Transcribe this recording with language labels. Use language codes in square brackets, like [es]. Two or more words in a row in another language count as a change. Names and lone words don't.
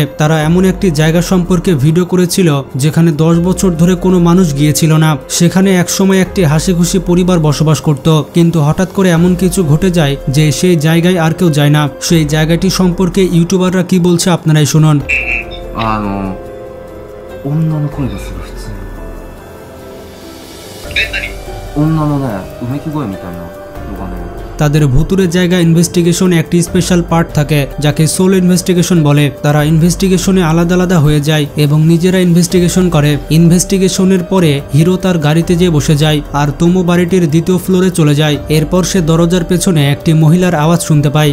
[bn] তারা এমন একটি জায়গা সম্পর্কে ভিডিও করেছিল যেখানে 10 বছর ধরে কোনো মানুষ গিয়েছিল না। সেখানে একসময় একটি হাসি খুশি পরিবার বসবাস করত, কিন্তু হঠাৎ করে এমন কিছু ঘটে যায় যে সেই জায়গায় আর কেউ যায় না। সেই জায়গাটি সম্পর্কে ইউটিউবাররা কি বলছে আপনারাই শুনুন। [ja] 女の声がする普通に女のねうめき声みたいなのがね [bn] তাদের ভুতুরে জায়গা ইনভেস্টিগেশন একটি [en] special part [bn] থাকে যাকে [en] sole investigation [bn] বলে। তারা ইনভেস্টিগেশনে আলাদা আলাদা হয়ে যায় এবং নিজেরা ইনভেস্টিগেশন করে। ইনভেস্টিগেশনের পরে হিরো তার গাড়িতে যেয়ে বসে যায় আর তোমো বাড়িটির দ্বিতীয় ফ্লোরে চলে যায়। এরপর সে দরজার পেছনে একটি মহিলার আওয়াজ শুনতে পায়।